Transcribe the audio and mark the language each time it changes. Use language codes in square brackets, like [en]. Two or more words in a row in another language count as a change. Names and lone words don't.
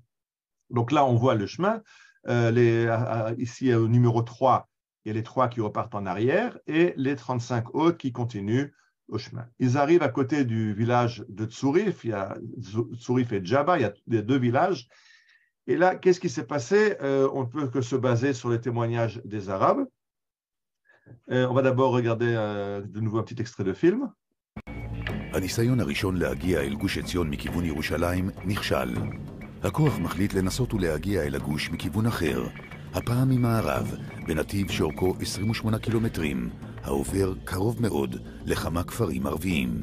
[fr] Donc là, on voit le chemin. Ici, au numéro 3, il y a les 3 qui repartent en arrière et les 35 autres qui continuent au chemin. Ils arrivent à côté du village de Tsourif. Il y a Tsourif et Djaba, il y a 2 villages. Et là, qu'est-ce qui s'est passé? On ne peut que se baser sur les témoignages des Arabes. On va d'abord regarder de nouveau un petit extrait de film. [he] הניסיון הראשון להגיע אל גוש עציון מכיוון ירושלים נכשל. הכוח מחליט לנסות ולהגיע אל הגוש מכיוון אחר, הפעם ממערב, בנתיב שאורכו 28 קילומטרים, העובר קרוב מאוד לכמה כפרים ערביים.